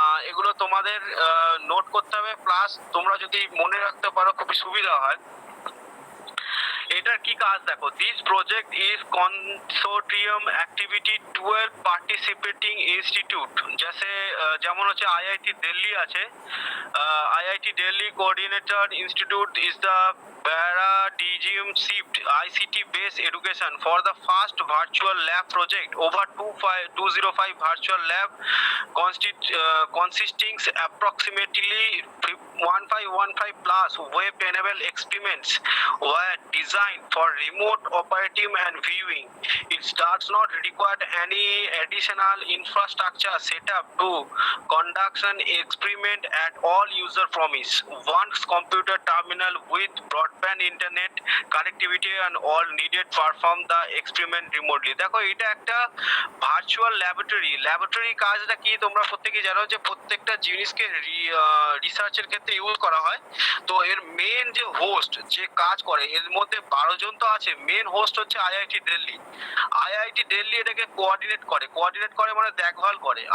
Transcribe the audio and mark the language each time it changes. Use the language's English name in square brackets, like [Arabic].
[Bangla] এগুলো তোমাদের নোট করতে হবে, প্লাস তোমরা যদি মনে রাখতে পারো খুবই সুবিধা হয়। এটার কি কাজ দেখো, [English] this project is consortium activity 12 participating institute, [Bangla] যেমন হচ্ছে আইআইটি দিল্লি আছে। [English] IIT Delhi coordinator institute is the Paradigm Shift ICT based education for the first virtual lab project. Over 205 virtual lab consisting approximately 1515 plus web enabled experiments were designed for remote operating and viewing. It does not require any additional infrastructure setup to conduct an experiment at all user premise. One computer terminal with broadband internet connectivity and all needed perform the experiment remotely. [Bangla] দেখো এটা একটা virtual laboratory কাজটা কি তোমরা প্রত্যেকেই জানো যে প্রত্যেকটা জিনিসকে রিসার্চের ক্ষেত্রে ইউজ করা হয়। তো এর মেন যে হোস্ট যে কাজ করে এর মধ্যে 12 জন তো আছে, মেন হোস্ট হচ্ছে আইআইটি দিল্লি। আইআইটি দিল্লি এটাকে কোঅর্ডিনেট করে মানে দেখভাল করে।